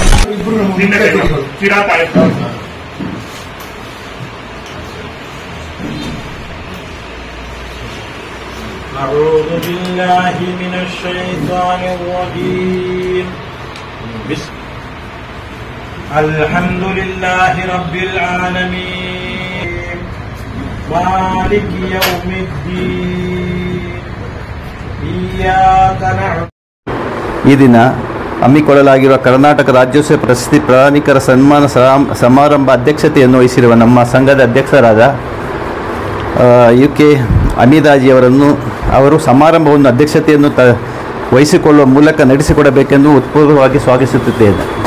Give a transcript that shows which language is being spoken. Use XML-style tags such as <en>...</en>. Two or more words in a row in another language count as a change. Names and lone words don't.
<ar>أعوذ بالله من الشيطان الرجيم. الحمد لله رب العالمين مالك يوم الدين إياك نعبد.</ar> <kn>ಈ ದಿನ ಹಮ್ಮಿಕೊಳ್ಳಲಾಗಿರುವ ಕರ್ನಾಟಕ ರಾಜ್ಯೋತ್ಸವ ಪ್ರಶಸ್ತಿ ಪ್ರದಾನಿಕರ ಸನ್ಮಾನ ಸಮಾರಂಭ ಅಧ್ಯಕ್ಷತೆಯನ್ನು ವಹಿಸಿರುವ ನಮ್ಮ ಸಂಘದ ಅಧ್ಯಕ್ಷರಾದ UK ಅನಿದಾಜಿಯವರನ್ನು ಅವರು ಸಮಾರಂಭವನ್ನು ಅಧ್ಯಕ್ಷತೆಯನ್ನು ವಹಿಸಿಕೊಳ್ಳುವ ಮೂಲಕ ನಡೆಸಿಕೊಡಬೇಕೆಂದು ಉತ್ಪೂರ್ವವಾಗಿ ಸ್ವಾಗತಿಸುತ್ತಿದ್ದೇನೆ.</kn>